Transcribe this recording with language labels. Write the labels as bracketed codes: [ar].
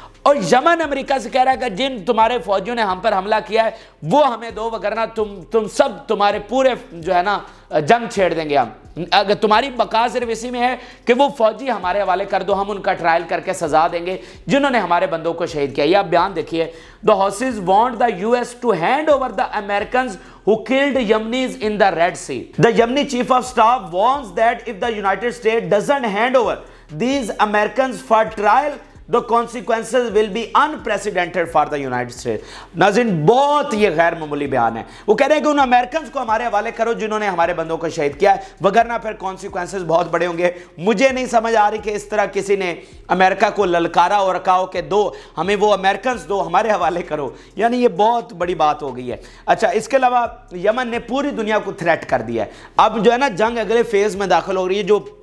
[ur] اور یمن امریکہ سے کہہ رہا ہے کہ جن تمہارے فوجیوں نے ہم پر حملہ کیا ہے وہ ہمیں دو، وگرنہ تم سب تمہارے پورے جو ہے نا جنگ چھیڑ دیں گے ہم۔ اگر تمہاری بقا صرف اسی میں ہے کہ وہ فوجی ہمارے حوالے کر دو، ہم ان کا ٹرائل کر کے سزا دیں گے جنہوں نے ہمارے بندوں کو شہید کیا۔ یہ آپ بیان دیکھیے، [en] The Houthis want the US to hand over the Americans who killed Yemenis in the Red Sea. The Yemeni chief of staff warns that if the United States doesn't hand over these Americans for trial, the consequences will be unprecedented for the United States. [ur] ناظرین بہت یہ غیر معمولی بیان ہے، وہ کہہ رہے ہیں کہ ان امریکنز کو ہمارے حوالے کرو جنہوں نے ہمارے بندوں کو شہید کیا ہے، وگرنہ پھر کانسیکوینسز بہت بڑے ہوں گے۔ مجھے نہیں سمجھ آ رہی کہ اس طرح کسی نے امریکہ کو للکارا اور کہا کہ دو ہمیں وہ امریکنز دو، ہمارے حوالے کرو، یعنی یہ بہت بڑی بات ہو گئی ہے۔ اچھا اس کے علاوہ یمن نے پوری دنیا کو تھریٹ کر دیا ہے، اب جو ہے نا جنگ اگلے فیز میں داخل ہو رہی ہے۔ جو